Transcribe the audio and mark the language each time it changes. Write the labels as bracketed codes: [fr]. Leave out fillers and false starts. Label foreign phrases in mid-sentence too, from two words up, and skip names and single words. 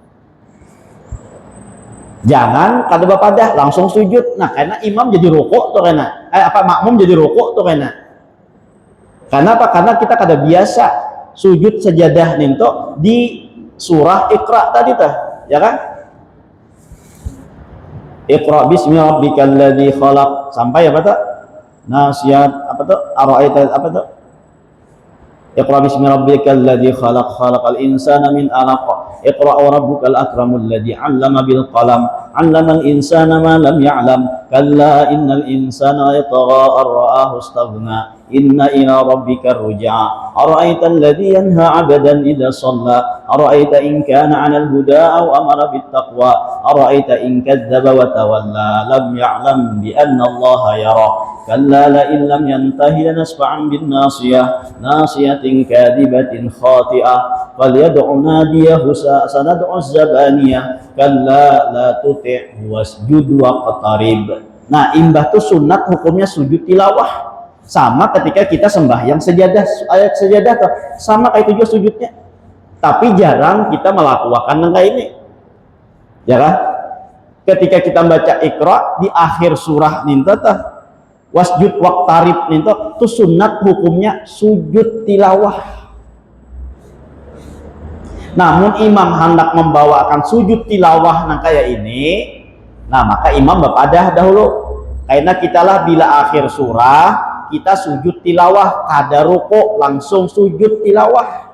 [bjn] Jangan kada bapadah langsung sujud. Nah, karena imam jadi rukuk tuh kaina. Makmum jadi rukuk tuh kaina. Karena apa? Karena kita kada biasa sujud sajadah ninto di surah Iqra tadi tah, ya kan? [ar] اقرأ باسم ربك الذي خلق sampai apa tuh? [bjn] Nasiat apa tuh? Ara'aita apa tuh? [ar] اقرأ باسم ربك الذي خلق خلق الإنسان من علق. اقرأ وربك الأكرم الذي علم بالقلم علم الإنسان ما لم يعلم. كلا إن الإنسان يطغى أن رآه استغنى. إن إلى ربك الرجعى. أرأيت الذي ينهى عبدا إذا صلى أرأيت إن كان على الهدى أو أمر بالتقوى. أرأيت إن كذب وتولى لم يعلم بأن الله يرى. كلا لئن لم ينته لنسفعا بالناصية. ناصية كاذبة خاطئة فليدع ناديه سندع الزبانية. كلا لا تطع واسجد واقترب. [bjn] Nah, imbah tuh sunat hukumnya sujud tilawah. Sama ketika kita sembahyang sejadah, ayat sejadah tuh sama kayak itu juga sujudnya, tapi jarang kita melakukan yang kayak ini, ya kan? Ketika kita baca Iqra di akhir surah ninta tuh [ar] واسجد واقترب [bjn] ninta tuh sunat hukumnya sujud tilawah. Namun imam hendak membawakan sujud tilawah nang kayak ini, nah maka imam berpadah dahulu. Karena kitalah bila akhir surah kita sujud tilawah, kada ruku langsung sujud tilawah.